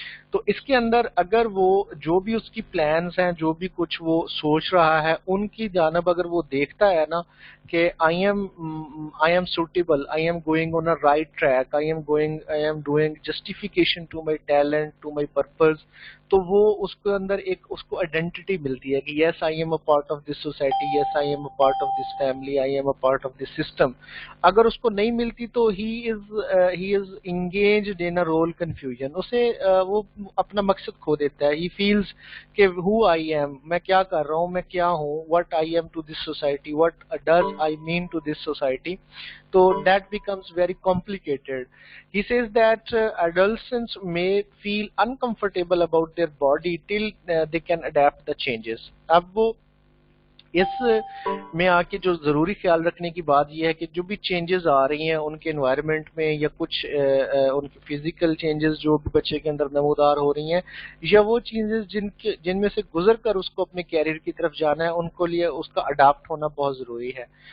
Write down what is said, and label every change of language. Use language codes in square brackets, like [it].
[ur] تو اس کے اندر اگر وہ جو بھی اس کی پلانز ہیں, جو بھی کچھ وہ سوچ رہا ہے, ان کی جانب اگر وہ دیکھتا ہے نا کہ [en] I am suitable, I am going on a right track, I am doing justification to my talent, to my purpose, [ur] تو وہ اس کے اندر ایک اس کو آئیڈینٹی ملتی ہے کہ [en] Yes I am a part of this society, yes I am a part of this family, I am a part of this system. [ur] اگر اس کو نہیں ملتی تو [en] He is engaged in a role confusion. [ur] اسے وہ اپنا مقصد کھو دیتا ہے. [en] he feels کہ who I am, [ur] میں کیا کر رہا ہوں, میں کیا ہوں, [en] What I am to this society, what does I mean to this society. تو that becomes very complicated. He says that adolescents may feel uncomfortable about their body till they can adapt the changes. [ur] اب وہ اس میں آ کے جو ضروری خیال رکھنے کی بات یہ ہے کہ جو بھی چینجز آ رہی ہیں ان کے انوائرمنٹ میں, یا کچھ ان کی فزیکل چینجز جو بھی بچے کے اندر نمودار ہو رہی ہیں, یا وہ چینجز جن میں سے گزر کر اس کو اپنے کیریئر کی طرف جانا ہے, ان کو لیے اس کا اڈاپٹ ہونا بہت ضروری ہے.